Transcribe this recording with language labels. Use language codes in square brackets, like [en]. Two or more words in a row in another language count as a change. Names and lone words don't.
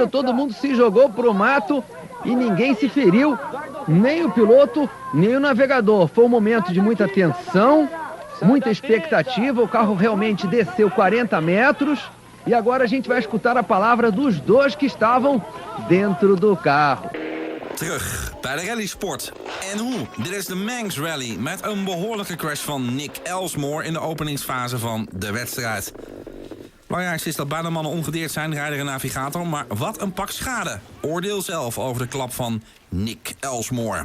[pt] Todo mundo se jogou pro mato e ninguém se feriu. Nem o piloto, nem o navegador. Foi um momento de muita tensão, muita expectativa. O carro realmente desceu 40 metros. E agora a gente vai escutar a palavra dos dois que estavam dentro do carro. [nl] Terug bij de rallysport. En hoe? Dit is de Manx Rally met een behoorlijke crash van Nick Elsmore in de openingsfase van de wedstrijd. Belangrijkste is dat beide mannen ongedeerd zijn, rijder en navigator. Maar wat een pak schade. Oordeel zelf over de klap van Nick Elsmore.